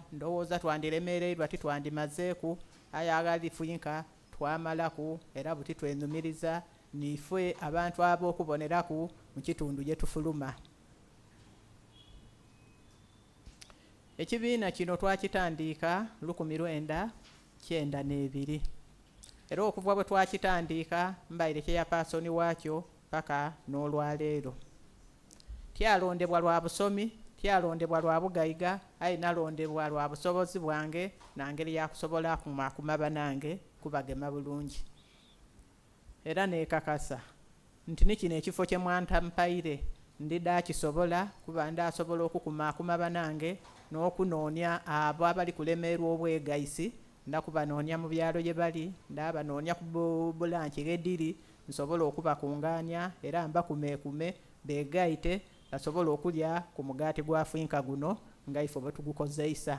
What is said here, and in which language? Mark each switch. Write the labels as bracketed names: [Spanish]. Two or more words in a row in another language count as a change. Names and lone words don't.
[Soga] Ndowooza twandiremereirwa titwandimazeeku, aye agali finka twamalaku era buti twenyumiriza nife abantu ab'okuboneraku mu kitundu gye tufuluma. Ekibiina kino twakitandiika 1992 era okuva bwe twakitandiika mbaire chairperson waakyo paka n'olwaleero. Tyalondebwa lwa busomi, tyalondebwa lwa bugayiga, aye nalondebwa lwa busobozi bwange nangeri yakusobola kumaba nange kubagema bulungi. Era nekakasa nti nikino ekifo kye mwantampaire ndida kisobola kuba ndasobola okukumaba nange n'okunoonya abo abali kulemerwa obwegayisi, ndakubanoonya mu byalo gye bali, ndabanoonya ku bulanki gediri, nsobola okubakunganya era mbakumekume begayite basobola okulya ku mugaati gwa finka guno nga ife bwe tugukozeisa.